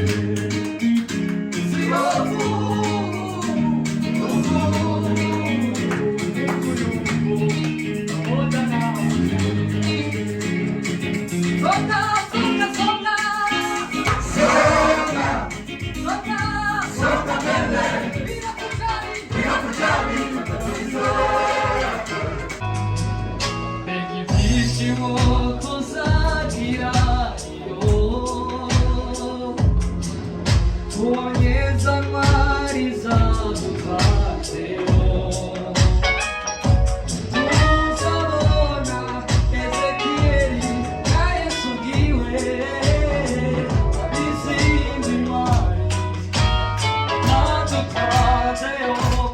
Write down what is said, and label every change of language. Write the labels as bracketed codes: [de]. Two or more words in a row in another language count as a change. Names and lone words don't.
[sw] Usihofu, Mungu yupo pamoja nawe. Songa, songa, songa. Songa mbele bila kujali matatizo yako. [rw] Ibyishimo tuzagira iyo tuboneza ntwari zadutatseho. Tuzabona Ezekiyeli na Yesu ubwiwe n'izindi ntwari zadutwatseho.